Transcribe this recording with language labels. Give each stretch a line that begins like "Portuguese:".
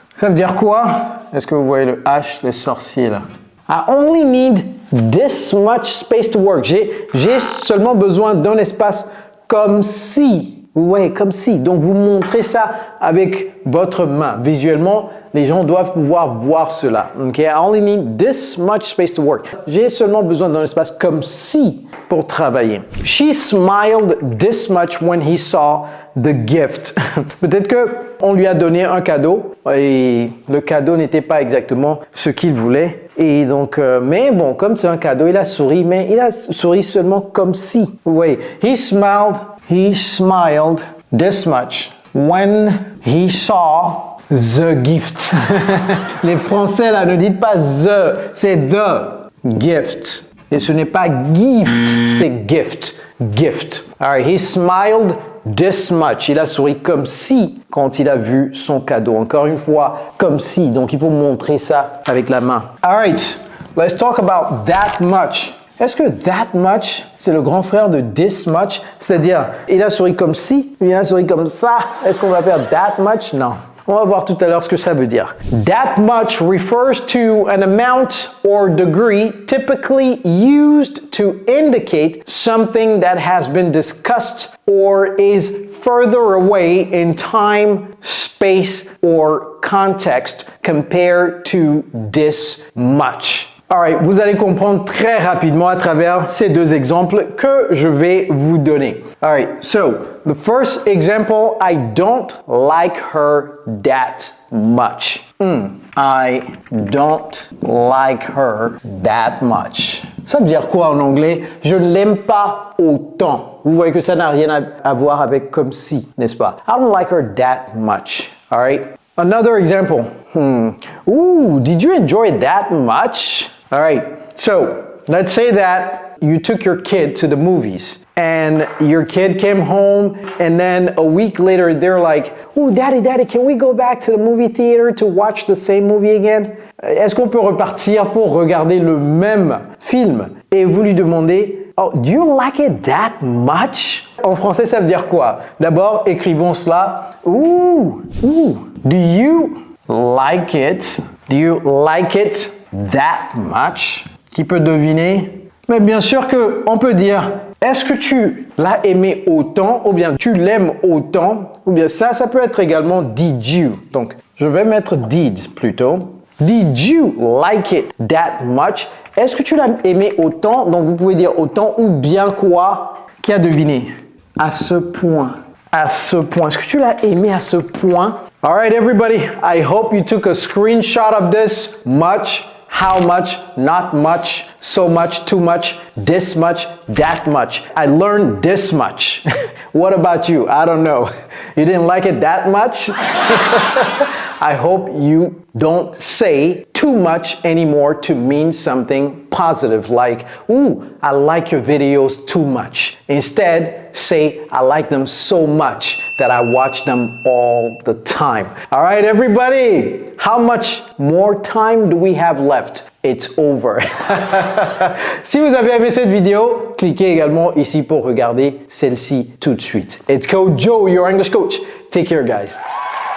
French: Ça veut dire quoi? Est-ce que vous voyez le H, le sorcier là?
English: I only need this much space to work.
French: J'ai seulement besoin d'un espace comme si. Vous voyez, comme si. Donc, vous montrez ça avec votre main. Visuellement, les gens doivent pouvoir voir cela.
English: Okay? I only need this much space to work.
French: J'ai seulement besoin d'un espace comme si pour travailler.
English: She smiled this much when he saw the gift.
French: Peut-être qu'on lui a donné un cadeau et le cadeau n'était pas exactement ce qu'il voulait. Et donc, mais bon, comme c'est un cadeau, il a souri, mais il a souri seulement comme si. Vous voyez,
English: he smiled this much when he saw the gift.
French: Les Français là ne dites pas the, c'est
English: the gift.
French: Et ce n'est pas gift, c'est gift.
English: Gift. All right, he smiled this much.
French: Il a souri comme si quand il a vu son cadeau. Encore une fois, comme si. Donc, il faut montrer ça avec la main.
English: All right, let's talk about that much.
French: Est-ce que that much, c'est le grand frère de this much? C'est-à-dire, il a souri comme si, il a souri comme ça. Est-ce qu'on va faire that much? Non. On va voir tout à l'heure ce que ça veut dire.
English: That much refers to an amount or degree typically used to indicate something that has been discussed or is further away in time, space, or context compared to this much. Alright,
French: vous allez comprendre très rapidement à travers ces deux exemples que je vais vous donner.
English: Alright, so the first example, I don't like her that much. I don't like her that much.
French: Ça veut dire quoi en anglais? Je ne l'aime pas autant. Vous voyez que ça n'a rien à voir avec comme si, n'est-ce pas?
English: I don't like her that much. Alright. Another example. Ooh, did you enjoy it that much? All right, so let's say that you took your kid to the movies and your kid came home and then a week later they're like, "Ooh, daddy, can we go back to the movie theater to watch the same movie again?"
French: Est-ce qu'on peut repartir pour regarder le même film? Et vous lui demandez,
English: "Oh, do you like it that much?"
French: En français, ça veut dire quoi? D'abord, écrivons cela.
English: Ooh, do you like it? Do you like it that much?
French: Qui peut deviner? Mais bien sûr que on peut dire, est-ce que tu l'as aimé autant ou bien tu l'aimes autant? Ou bien ça peut être également
English: did you.
French: Donc, je vais mettre did plutôt.
English: Did you like it that much?
French: Est-ce que tu l'as aimé autant? Donc, vous pouvez dire autant ou bien quoi? Qui a deviné? À ce point. À ce point. Est-ce que tu l'as aimé à ce point?
English: All right, everybody. I hope you took a screenshot of this. Much, how much, not much, so much, too much, this much, that much. I learned this much. What about you? I don't know. You didn't like it that much? I hope you don't say too much anymore to mean something positive like, ooh, I like your videos too much. Instead, say, I like them so much that I watch them all the time. All right, everybody, how much more time do we have left? It's over.
French: Si vous avez aimé cette vidéo, cliquez également ici pour regarder celle-ci tout de suite.
English: It's Coach Joe, your English coach. Take care, guys.